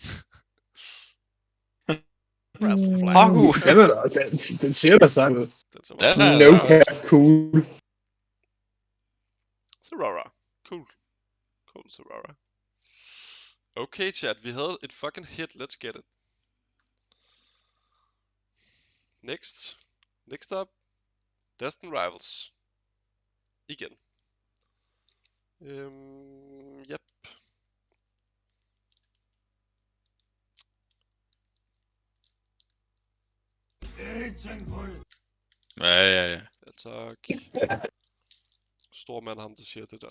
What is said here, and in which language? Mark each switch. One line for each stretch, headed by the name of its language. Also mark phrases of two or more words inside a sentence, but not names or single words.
Danish: Den ser da sej ud. Den ser Den meget er-
English: No cap, cool. Serora. Cool. Cool, Serora.
Danish: Okay, chat. Vi havde et fucking hit.
English: Let's get it. Next up. Destin Rivals.
Danish: Igen. Yep. Ja. Ja, tak. Stor mand ham, der siger det der.